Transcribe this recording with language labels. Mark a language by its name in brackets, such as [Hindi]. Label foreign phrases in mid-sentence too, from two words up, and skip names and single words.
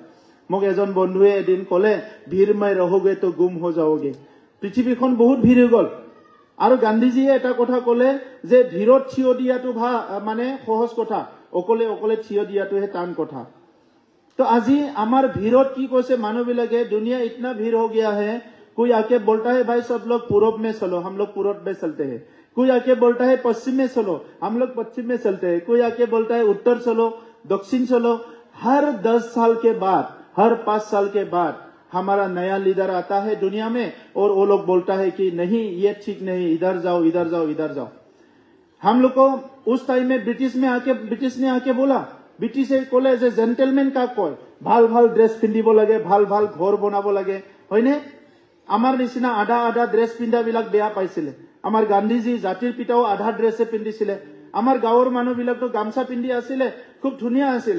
[Assamese] মোক এজন বন্ধুৱে এদিন ক'লে, [Hindi] भीड़ में रहोगे तो गुम हो जाओगे। [Assamese] পৃথিৱীখন বহুত ভিৰ হৈ গল। আৰু গান্ধীজীয়ে এটা কথা ক'লে যে ভিৰত থিয় দিয়াটো মানে সহজ কথা, অকলে অকলে থিয় দিয়াটোহে টান কথা। তো আজি আমাৰ ভিৰত কি কৈছে মানুহবিলাকে, [Hindi] দুনিয়া ইतना भीड़ हो गया है, कोई आके बोलता है भाई सब लोग पूरब में चलो, हम लोग पूरब में चलते हैं। कोई आके बोलता है पश्चिम में चलो, हम लोग पश्चिम में चलते हैं। कोई आके बोलता है उत्तर चलो, दक्षिण चलो। हर 10 साल के बाद, हर 5 साल के बाद हमारा नया लीडर आता है दुनिया में, और वो लोग बोलता है कि नहीं ये ठीक नहीं, इधर जाओ इधर जाओ इधर जाओ। हम लोग को उस टाइम में ब्रिटिश ने आके बोला, [Assamese] ब्रिटिशे ক'লে যে জেন্টেলমেন কাক কয়, ভাল ভাল ড্ৰেছ পিন্ধিব লাগে, ভাল ভাল ঘৰ বনাব লাগে, হয়নে? আমাৰ নিচিনা আধা আধা ড্ৰেছ পিন্ধাবিলাক বেয়া পাইছিলে। আমাৰ গান্ধীজী জাতিৰ পিতাও আধা ড্ৰেছে পিন্ধিছিলে। আমাৰ গাঁৱৰ মানুহবিলাকতো গামছা পিন্ধি আছিলে, খুব ধুনীয়া আছিলে।